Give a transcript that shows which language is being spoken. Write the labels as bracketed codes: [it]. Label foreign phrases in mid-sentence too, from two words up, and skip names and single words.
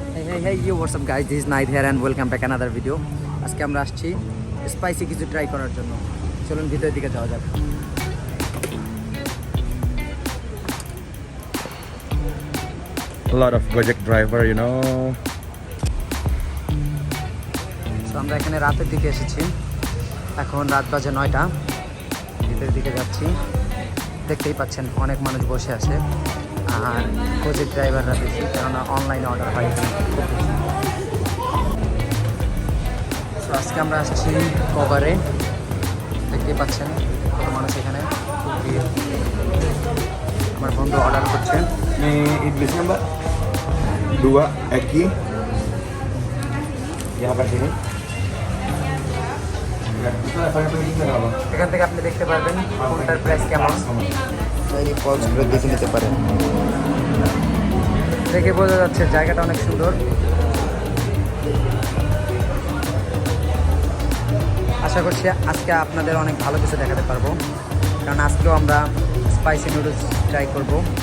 [en] Hey you, what's up guys, this is Night here and welcome back another video. [bn] আজকে আমরা আসছি স্পাইসি কিছু ট্রাই করার জন্য। চলুন ভিতরের দিকে যাওয়া যাক। [en] A lot of Gojek driver, you know. [bn] তো আমরা এখানে রাতের দিকে এসেছি, এখন রাত বাজে 9টা। ভিতরের দিকে যাচ্ছি, দেখতেই পাচ্ছেন অনেক মানুষ বসে আছে আর গজেক ড্রাইভাররা বেশি, কেননা অনলাইনে অর্ডার হয় এখানে খুব বেশি। তো আজকে আমরা আসছি কভারে, দেখতেই পাচ্ছেন কত মানুষ এখানে, খুব ভিড়। আমার বন্ধু অর্ডার করছে। [id] Ini Inggrisnya mbak, 2 Eki. Ya apa sini? [bn] এখান থেকে আপনি দেখতে পারবেন কোনটার প্রাইস কেমন, এই পলসগুলো দেখে নিতে পারেন। দেখে বোঝা যাচ্ছে জায়গাটা অনেক সুন্দর। আশা করছি আজকে আপনাদের অনেক ভালো কিছু দেখাতে পারবো, কারণ আজকেও আমরা স্পাইসি নুডলস ট্রাই করব।